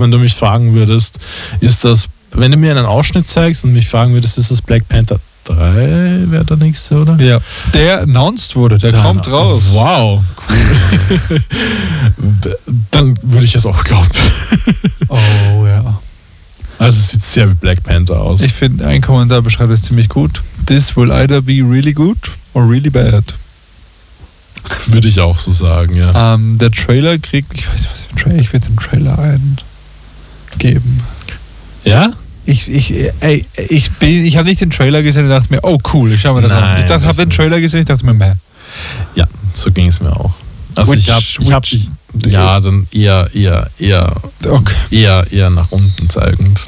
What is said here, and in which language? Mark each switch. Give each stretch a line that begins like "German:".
German: Wenn du mich fragen würdest, ist das, wenn du mir einen Ausschnitt zeigst und mich fragen würdest, ist das Black Panther 3, wäre der nächste, oder? Ja. Der announced wurde, der kommt raus. Wow, cool. Dann würde ich es auch glauben. Oh ja. Also es sieht sehr wie Black Panther aus. Ich finde, ein Kommentar beschreibt es ziemlich gut.
English: This will either be really good or really bad.
German: Würde ich auch so sagen, ja. Der Trailer kriegt, ich weiß nicht, was im Trailer, ich würde den Trailer ein geben. Ja? Ich habe nicht den Trailer gesehen und dachte mir, oh cool, ich schau mir das nein, an. Ich habe den Trailer gesehen und dachte mir, meh. Ja, so ging es mir auch. Also eher nach unten zeigend.